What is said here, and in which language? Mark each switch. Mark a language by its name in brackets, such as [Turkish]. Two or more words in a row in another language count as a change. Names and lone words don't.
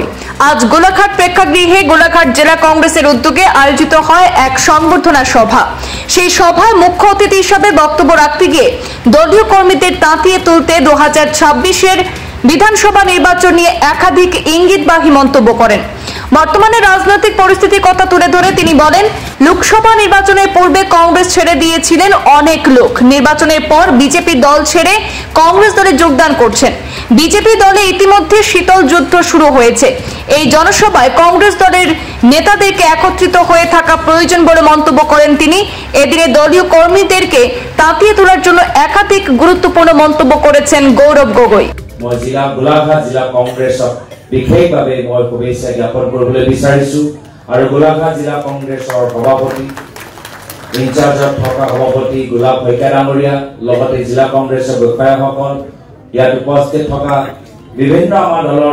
[Bangla] আজ গোলাঘাট প্রেক্ষাগৃহে গোলাঘাট জেলা কংগ্রেসের উদ্যোগে আয়োজিত হয় এক সংবর্ধনা সভা। সেই সভায় মুখ্য অতিথি হিসাবে বক্তব্য রাখতে গিয়ে দলীয় কর্মীদের তাতিয়ে তুলতে 2026-এর বিধানসভা নির্বাচন নিয়ে একাধিক ইঙ্গিতবাহী মন্তব্য করেন। বর্তমানে রাজনৈতিক পরিস্থিতির কথা তুলে ধরে তিনি বলেন, লোকসভা নির্বাচনের পূর্বে কংগ্রেস ছেড়ে দিয়েছিলেন অনেক লোক। নির্বাচনের পর বিজেপি দল ছেড়ে কংগ্রেস দলে যোগদান করছেন। বিজেপি দলে ইতিমধ্যে শীতল যুদ্ধ শুরু হয়েছে। এই জনসভায় কংগ্রেস দলের নেতাদেরকে একত্রিত হয়ে থাকা প্রয়োজন বলে মন্তব্য করেন তিনি। এদিনে দলীয় কর্মীদেরকে তাতিয়ে তোলার জন্য একাধিক গুরুত্বপূর্ণ মন্তব্য করেছেন গৌরব গগৈ। [Assamese] গোলাঘাট জিলা কংগ্ৰেছক বিশেষভাৱে মই শুভেচ্ছা জ্ঞাপন কৰিবলৈ বিচাৰিছো আৰু গোলাঘাট জিলা কংগ্ৰেছৰ সভাপতি ইনচাৰ্জত থকা সভাপতি গোলাপ শইকীয়া ডাঙৰীয়া লগতে জিলা কংগ্ৰেছৰ বিষয়াসকল ইয়াত উপস্থিত থকা বিভিন্ন আমাৰ দলৰ